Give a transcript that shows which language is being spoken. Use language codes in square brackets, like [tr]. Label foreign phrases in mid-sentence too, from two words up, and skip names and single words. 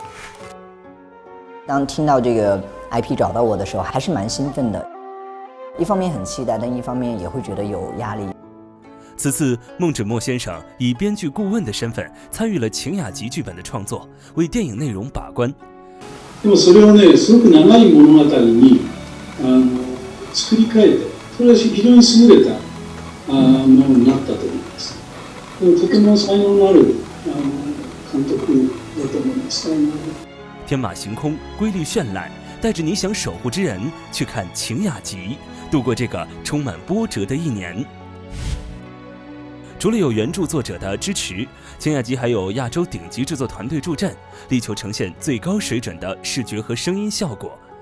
[zh] 当听到这个 IP 找到我的时候，还是蛮兴奋的。一方面很期待，但一方面也会觉得有压力。此次梦枕墨先生以编剧顾问的身份参与了《晴雅集》剧本的创作，为电影内容把关。 [ja] でもそれをね、すごく長い物語に作り変えて、それは非常に優れたものになったと思います。とても才能のある監督だと思います。 [zh] 天马行空，瑰丽绚烂，带着你想守护之人去看《晴雅集》，度过这个充满波折的一年。除了有原著作者的支持，《晴雅集》还有亚洲顶级制作团队助阵，力求呈现最高水准的视觉和声音效果。